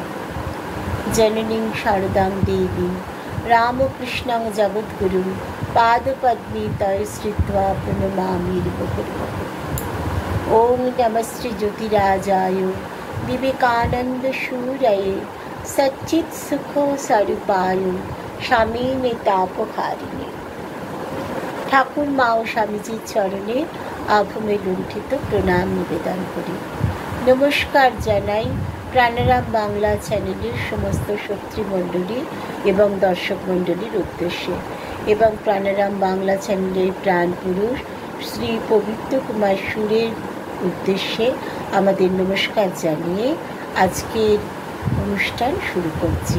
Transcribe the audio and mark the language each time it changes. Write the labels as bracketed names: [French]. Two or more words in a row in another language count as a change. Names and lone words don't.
[Sanskrit] जननीं शारदां देवीं रामकृष्णं जगद्गुरुं पादपद्मे तव श्रित्वा प्रणमामि मुहुर्मुहुः। ॐ नमस्ते ज्योतिराजाय विवेकानन्दसूरये सच्चित्सुखस्वरूपाय স্বামীনে তাপহারিণী। [Bangla] ঠাকুর মা ও স্বামীজির চরণে আভূমে লুণ্ঠিত প্রণাম নিবেদন করি। নমস্কার জানাই প্রাণারাম বাংলা চ্যানেলের সমস্ত শত্রুমণ্ডলী এবং দর্শক মণ্ডলীর উদ্দেশ্যে, এবং প্রাণারাম বাংলা চ্যানেলের প্রাণ পুরুষ শ্রী পবিত্র কুমার সুরের উদ্দেশ্যে আমাদের নমস্কার জানিয়ে আজকের অনুষ্ঠান শুরু করছি।